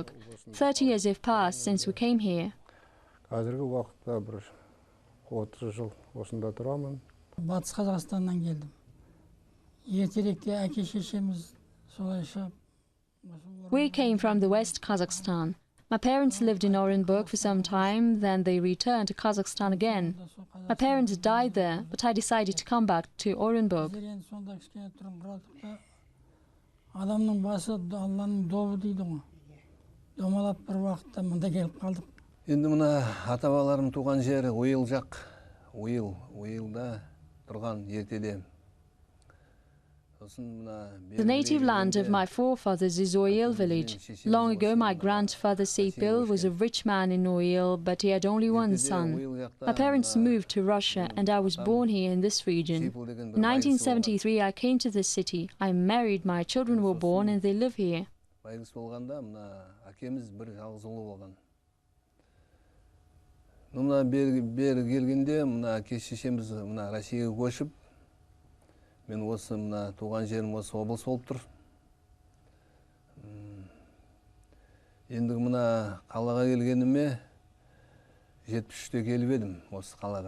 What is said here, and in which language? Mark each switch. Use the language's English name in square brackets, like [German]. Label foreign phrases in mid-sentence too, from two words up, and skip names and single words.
[English] 30 years have passed since we came here. We came from the West Kazakhstan. My parents lived in Orynbor for some time, then they returned to Kazakhstan again. My parents died there, but I decided to come back to Orynbor. [Kazakh] Адамның басы Алланың добы дейді ғой. Домалап бір уақытта мында келіп қалдық. Енді мына ата-бабаларым туған жері Ойыл жақ. Ойылда тұрған ертеде. [English] The native land of my forefathers is Oyil village. Long ago, my grandfather Sepil was a rich man in Oyil, but he had only one son. My parents moved to Russia, and I was born here in this region. In 1973, I came to this city. I married, my children were born, and they live here. [Kazakh] Мен осы мына туған жерім осы облыс болып тұр. Енді мына қалаға келгеніме 73-те келіп едім осы қалаға.